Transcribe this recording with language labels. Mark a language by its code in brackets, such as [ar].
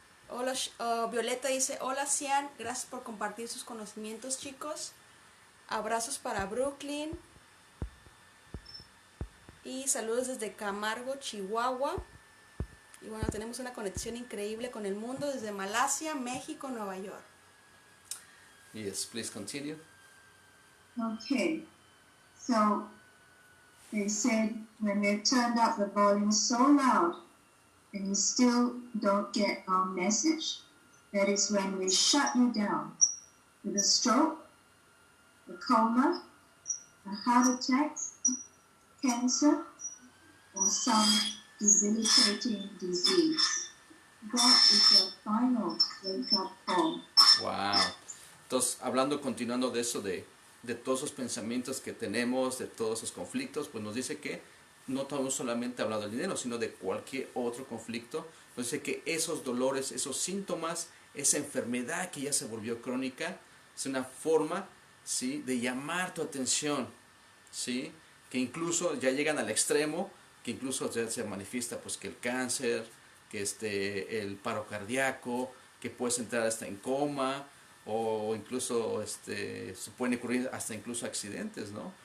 [es] Hola, Violeta dice: hola Cian, gracias por compartir sus conocimientos, chicos. Abrazos para Brooklyn. Y saludos desde Camargo, Chihuahua. Y bueno, tenemos una conexión increíble con el mundo desde Malasia, México, Nueva York. [en] Yes, please continue. Okay, so they said when they turned up the volume so loud and you still don't get our message, that is when we shut you down with a stroke, a coma, a heart attack, cancer, or some debilitating disease. That is your final wake-up call. Wow. [es] Entonces, continuando de eso, de todos esos pensamientos que tenemos, de todos esos conflictos, pues nos dice que no estamos solamente hablando del dinero, sino de cualquier otro conflicto. Nos dice que esos dolores, esos síntomas, esa enfermedad que ya se volvió crónica, es una forma, ¿sí?, de llamar tu atención, ¿sí?, que incluso ya llegan al extremo, que incluso ya se manifiesta pues que el cáncer, que el paro cardíaco, que puedes entrar hasta en coma, o incluso se pueden ocurrir hasta incluso accidentes, ¿no?